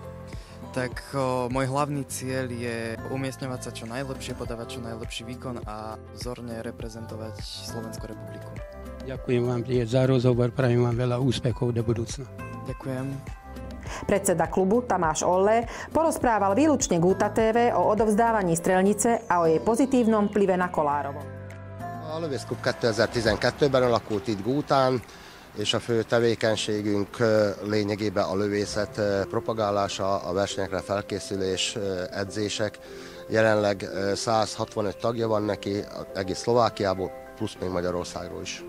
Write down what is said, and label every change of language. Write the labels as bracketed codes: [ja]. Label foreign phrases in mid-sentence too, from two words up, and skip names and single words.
[sk] Tak môj hlavný cieľ je umiestňovať sa čo najlepšie, podávať čo najlepší výkon a vzorne reprezentovať Slovenskú republiku. Ďakujem vám za rozhovor, prajem vám veľa úspechov do budúcna. Ďakujem. Predseda klubu Tamáš Olle porozprával výlučne Gúta TV o odovzdávaní strelnice a o jej pozitívnom vplyve na Kolárovo. [hu] A Lövészklub 2012-ben alakult itt Gútán, és a fő tevékenységünk lényegében a lövészet propagálása, a versenyekre felkészülés, edzések. Jelenleg 165 tagja van neki, egész Szlovákiából, plusz még Magyarországról is.